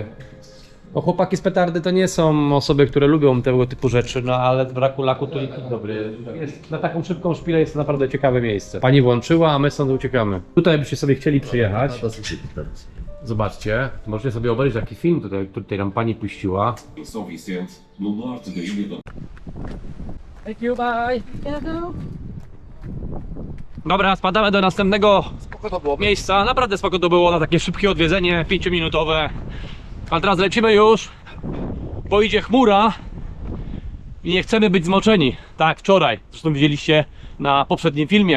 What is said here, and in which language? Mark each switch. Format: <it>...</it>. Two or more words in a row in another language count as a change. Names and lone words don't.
<pl>No chłopaki z petardy to nie są osoby, które lubią tego typu rzeczy, no ale z braku laku to i dobry. Jest, na taką szybką szpilę jest to naprawdę ciekawe miejsce. Pani włączyła, a my stąd uciekamy. Tutaj byście sobie chcieli przyjechać. Zobaczcie, możecie sobie obejrzeć taki film, który tutaj nam pani puściła.</pl> <pt>São Vicente, no norte da ilha do</pt> <en>Thank you, bye.</en> <pl>Dobra, spadamy do następnego Spoko to było. miejsca. Naprawdę spoko to było na takie szybkie odwiedzenie, 5-minutowe. A teraz lecimy już, bo idzie chmura i nie chcemy być zmoczeni. Tak, wczoraj, zresztą widzieliście na poprzednim filmie.</pl>